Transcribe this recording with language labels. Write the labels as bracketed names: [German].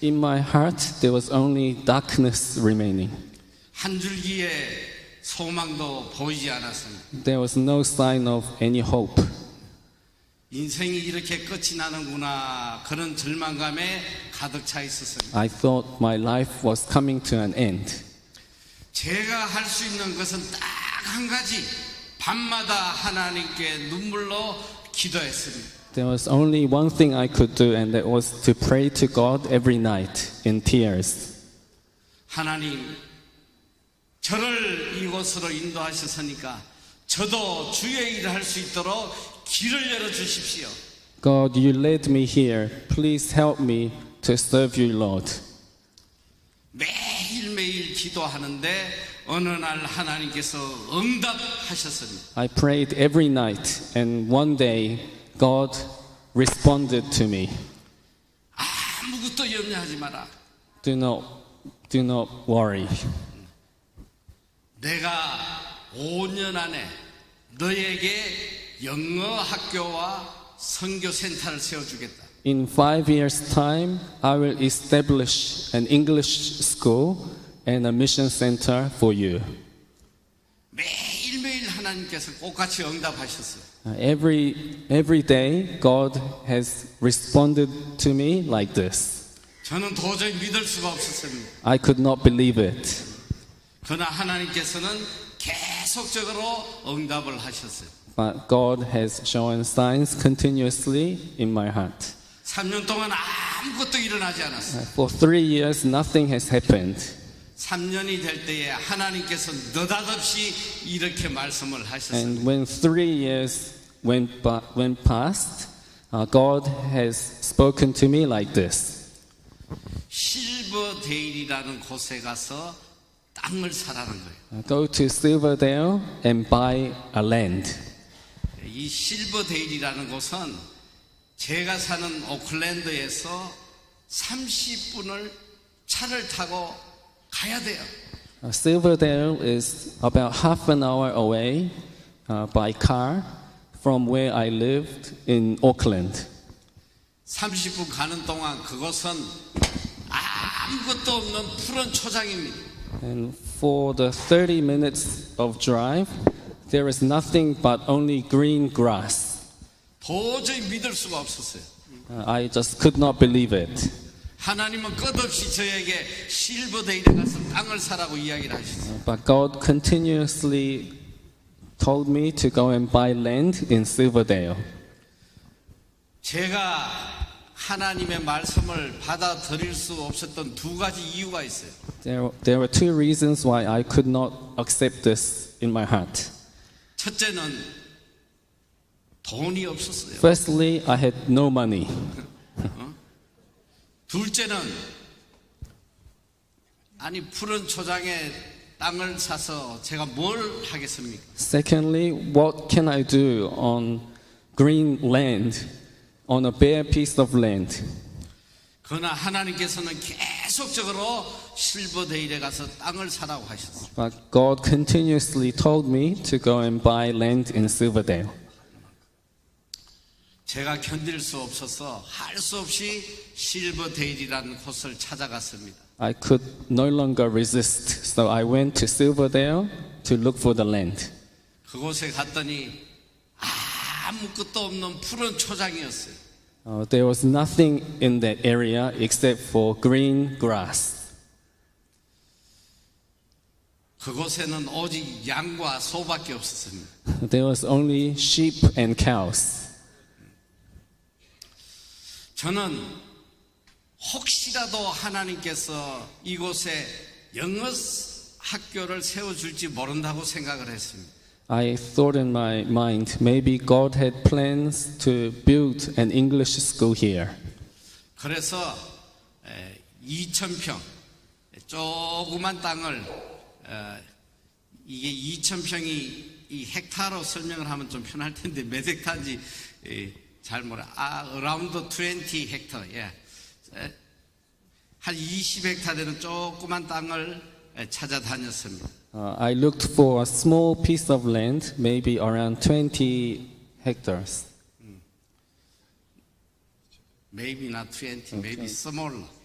[English] In my heart, there was only darkness remaining. [Korean] 한 줄기의 소망도 보이지 않았습니다. [English] There was no sign of any hope. [Korean] 인생이 이렇게 끝이 나는구나 그런 절망감에 가득 차 있었습니다. [English] I thought my life was coming to an end. [Korean] 제가 할 수 있는 것은 딱 한 가지 밤마다 하나님께 눈물로 기도했습니다. [English] There was only one thing I could do, and that was to pray to God every night in tears. [Korean] 하나님, 저를 이곳으로 인도하셨으니까 저도 주의 일을 할 수 있도록 길을 열어 주십시오. [English] God, you led me here. Please help me to serve you, Lord. [Korean] 매일매일 기도하는데 어느 날 하나님께서 응답하셨습니다. [English] I prayed every night, and one day God responded to me. [Korean] 아무것도 염려하지 마라. [English] Do not worry. [Korean] 내가 5년 안에 너에게 영어 학교와 선교 센터를 세워주겠다. [English] In 5 years' time, I will establish an English school and a mission center for you. [Korean] 매일매일 하나님께서 똑같이 응답하셨어요. [English] Every day, God has responded to me like this. [Korean] 저는 도저히 믿을 수가 없었습니다. [English] I could not believe it. [Korean] 그러나 하나님께서는 계속적으로 응답을 하셨어요. [English] But God has shown signs continuously in my heart. [Korean] 3년 동안 아무것도 일어나지 않았어요. [English] For 3 years, nothing has happened. [Korean] 3년이 될 때에 하나님께서 느닷없이 이렇게 말씀을 하셨어요. [English] And when 3 years went past, God has spoken to me like this. [Korean] 실버데일이라는 곳에 가서 땅을 사라는 거예요. [English] Go to Silverdale and buy a land. [Korean] 이 실버데일이라는 곳은 제가 사는 오클랜드에서 30분을 차를 타고 가야 돼요. [English] Silverdale is about half an hour away by car from where I lived in Auckland. [Korean] 30분 가는 동안 그곳은 아무것도 없는 푸른 초장입니다. [English] And for the 30 minutes of drive, there is nothing but only green grass. [Korean] 도저히 믿을 수가 없었어요. [English] I just could not believe it. [Korean] 하나님은 끝없이 저에게 실버데일에 가서 땅을 사라고 이야기를 하셨어요. [English] But God continuously told me to go and buy land in Silverdale. [Korean] 제가 하나님의 말씀을 받아들일 수 없었던 두 가지 이유가 있어요. [English] There were two reasons why I could not accept this in my heart. [Korean] 첫째는 돈이 없었어요. [English] Firstly, I had no money. [Korean] 둘째는 아니 푸른 초장에 땅을 사서 제가 뭘 하겠습니까? [English] Secondly, what can I do on green land, on a bare piece of land? [Korean] 그러나 하나님께서는 계속적으로 실버데일에 가서 땅을 사라고 하셨어요. [English] But God continuously told me to go and buy land in Silverdale. [Korean] 제가 견딜 수 없어서 할 수 없이 실버데일이라는 곳을 찾아갔습니다. [English] I could no longer resist, so I went to Silverdale to look for the land. [Korean] 그곳에 갔더니 아무것도 없는 푸른 초장이었어요. [English] There was nothing in that area except for green grass. [Korean] 그곳에는 오직 양과 소밖에 없었습니다. [English] There was only sheep and cows. [Korean] 저는 혹시라도 하나님께서 이곳에 영어 학교를 세워줄지 모른다고 생각을 했습니다. [English] I thought in my mind maybe God had plans to build an English school here. [Korean] 그래서 2,000평 조그만 땅을 이게 2,000평이 이 헥타로 설명을 하면 좀 편할 텐데 몇 헥타인지 잘 몰라. [English] around [Korean] 20 헥타. 예. 한 20헥타 되는 조그만 땅을 찾아다녔습니다. [English] I looked for a small piece of land, maybe around 20 hectares. Maybe not 20, maybe smaller.